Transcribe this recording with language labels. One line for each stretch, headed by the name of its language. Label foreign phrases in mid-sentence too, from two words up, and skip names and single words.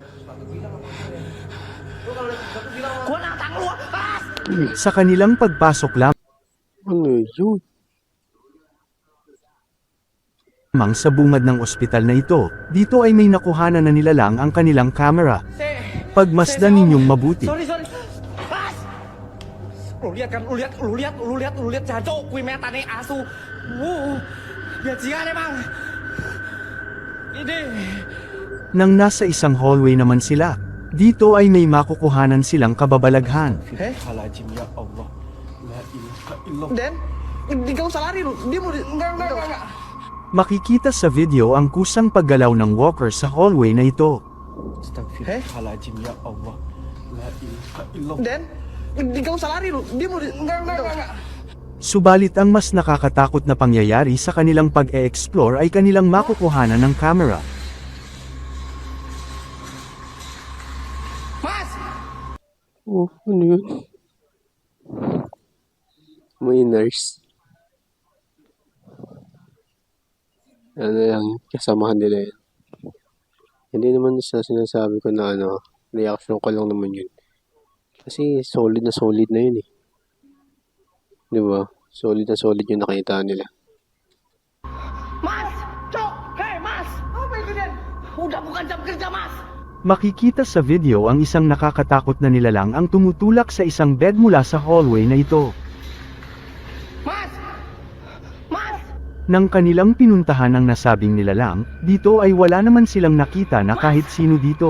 Filipino: Sa kanilang pagpasok Ano yun? lamang sa bungad ng ospital na ito, dito ay may nakuhanan na nila lang ang kanilang camera. Pagmasdan ninyong mabuti. Sorry. Pas.
Indonesian: Lu lihat kan, lu lihat jancok, kui meta nih asu. Ya jangan emang. Ini.
Filipino: Nang nasa isang hallway naman sila, dito ay may makukuhanan silang kababalaghan.
Arabic: حلاجيم يا الله. لا إله إلا الله.
Indonesian: Den, enggak usah lari lu. Dia mau enggak.
Filipino: Makikita sa video ang kusang paggalaw ng walker sa hallway na ito.
Arabic: أستغفر الله العظيم يا الله. لا إله إلا الله.
Indonesian: Den, enggak usah lari lu. Dia mau enggak.
Filipino: Subalit ang mas nakakatakot na pangyayari sa kanilang pag-e-explore ay kanilang makukuhanan ng camera.
Indonesian: Mas.
Filipino: Oh, ano yun? May nurse. Ano lang, kasamahan nila yun. Hindi naman sa sinasabi ko na reaction ko lang naman yun. Kasi solid na yun eh. Di ba? Solid na solid yung nakita nila.
Indonesian: Mas. Cok. Hei, Mas. Apa itu, Den? Udah bukan jam kerja, Mas.
Filipino: Makikita sa video ang isang nakakatakot na nilalang ang tumutulak sa isang bed mula sa hallway na ito.
Indonesian: Mas.
Filipino: Nang kanilang pinuntahan ang nasabing nilalang, dito ay wala naman silang nakita na kahit sino dito.